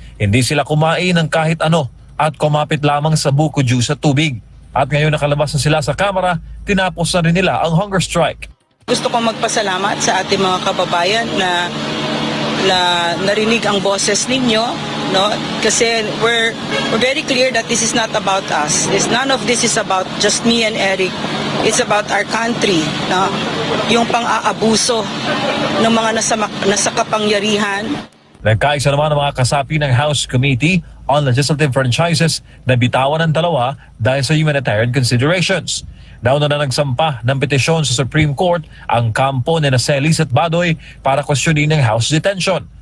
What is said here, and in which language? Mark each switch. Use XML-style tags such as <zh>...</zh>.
<tl>Hindi sila kumain ng kahit ano at kumapit lamang sa buko juice at tubig. At ngayon nakalabas na sila sa Kamara, tinapos na rin nila ang hunger strike. Gusto kong magpasalamat sa ating mga kababayan na narinig ang boses ninyo, no?</tl> <en>Kasi we're very clear that this is not about us. None of this is about just me and Eric. It's about our country, no?</en> <tl>Yung pang-aabuso ng mga nasa kapangyarihan. Nagkaisa naman ang mga kasapi ng House Committee on Legislative Franchises na bitawan ng dalawa dahil sa humanitarian considerations. Nauna na nagsampa ng petisyon sa Supreme Court ang kampo ni Celis at Badoy para questionin ng House detention.</tl>